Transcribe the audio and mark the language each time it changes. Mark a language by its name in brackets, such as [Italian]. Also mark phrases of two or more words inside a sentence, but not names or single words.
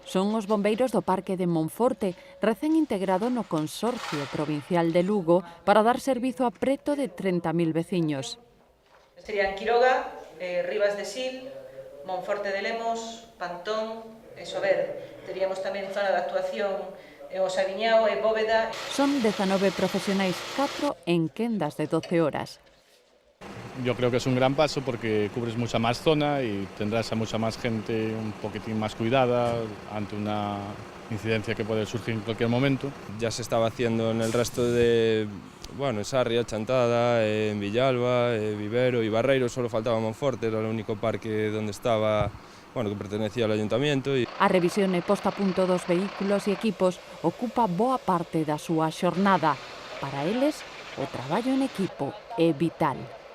[Galician] Son os bombeiros do Parque de Monforte, recén integrado no Consorcio Provincial de Lugo para dar servizo a preto de 30.000 veciños. Serían Quiroga, Rivas de Sil, Monforte de Lemos, Pantón e Sober. Teríamos tamén zona de actuación o Sabiñao e Bóveda. Son 19 profesionais, 4 en quendas de 12 horas. [Spanish] Yo creo que es un gran paso porque cubres mucha más zona y tendrás a mucha más gente un poquitín más cuidada ante una incidencia que puede surgir en cualquier momento. Ya se estaba haciendo en el resto de, en Sarria, Chantada, en Villalba, Vivero y Barreiro, solo faltaba Monforte, era el único parque donde estaba, que pertenecía al ayuntamiento. [Galician] A revisión e posta a punto dos vehículos e equipos ocupa boa parte da súa xornada. Para eles, o traballo en equipo é vital.